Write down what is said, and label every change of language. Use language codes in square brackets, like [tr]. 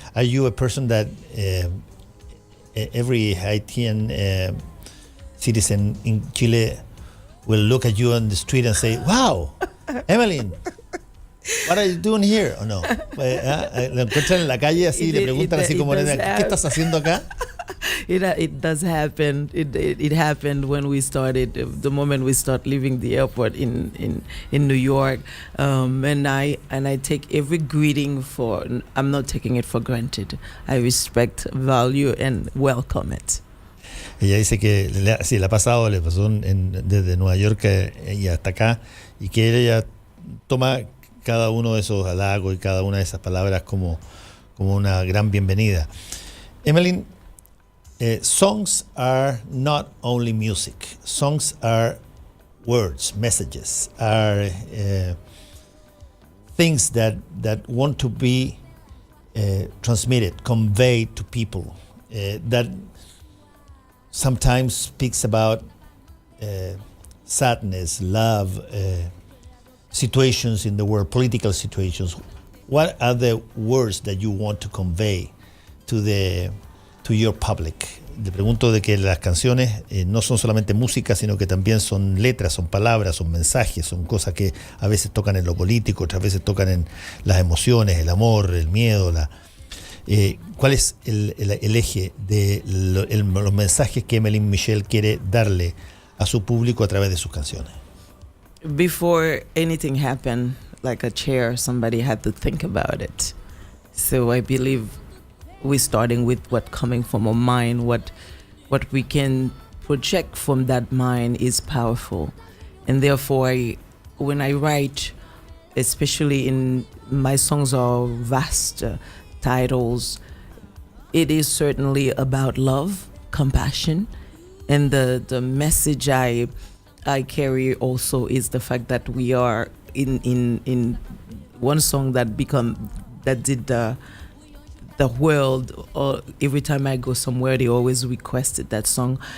[en] Are you a person that every Haitian citizen in Chile will look at you on the street and say, wow, Emeline, what are you doing here? [es] ¿O no? Lo encuentran en la calle así, le preguntan así como, ¿qué estás haciendo acá? [en] It does happen. It happened when we started, the moment we start leaving the airport in New York, and I take every greeting I'm not taking it for granted. I respect, value, and welcome it. [es] Ella dice que sí, le pasó desde Nueva York y hasta acá, y que ella toma cada uno de esos halagos y cada una de esas palabras como una gran bienvenida. [en] Emeline, songs are not only music. Songs are words, messages, are things that want to be transmitted, conveyed to people, that sometimes speaks about sadness, love, situations in the world, political situations. What are the words that you want to convey to your public? [es] Le pregunto de que las canciones no son solamente música, sino que también son letras, son palabras, son mensajes, son cosas que a veces tocan en lo político, otras veces tocan en las emociones, el amor, el miedo. ¿Cuál es el eje de los mensajes que Emeline Michel quiere darle a su público a través de sus canciones? [en] Before anything happened, like a chair, somebody had to think about it. So I believe we're starting with what coming from our mind, what we can project from that mind is powerful. And therefore, when I write, especially in my songs are vast titles, it is certainly about love, compassion, and the message I carry also is the fact that we are in one song that did the world, or every time I go somewhere they always requested that song.